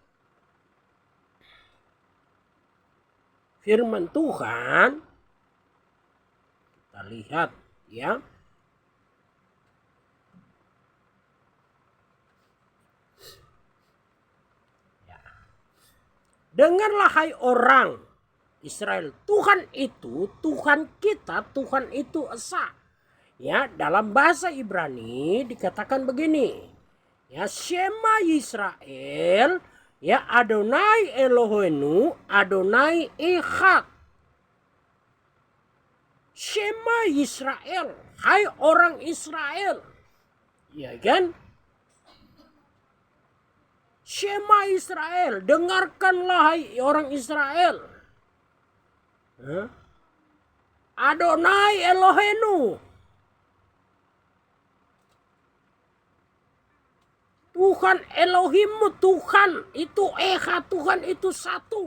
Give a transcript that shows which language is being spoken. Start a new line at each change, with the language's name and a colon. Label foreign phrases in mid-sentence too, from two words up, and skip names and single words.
Indonesian: firman Tuhan, kita lihat, ya, dengarlah hai orang Israel, Tuhan itu, Tuhan kita, Tuhan itu esa. Ya, dalam bahasa Ibrani dikatakan begini. Ya,
Hebrew: שמע ישראל, ya, אדוני אלוהינו, אדוני אחד. שמע ישראל,
Indonesian: hai orang Israel. Ya kan?
Hebrew: שמע ישראל,
Indonesian: dengarkanlah hai orang Israel.
Hebrew: אדוני אלוהינו,
Indonesian: Tuhan Elohimmu, Tuhan itu Echad, Tuhan itu satu.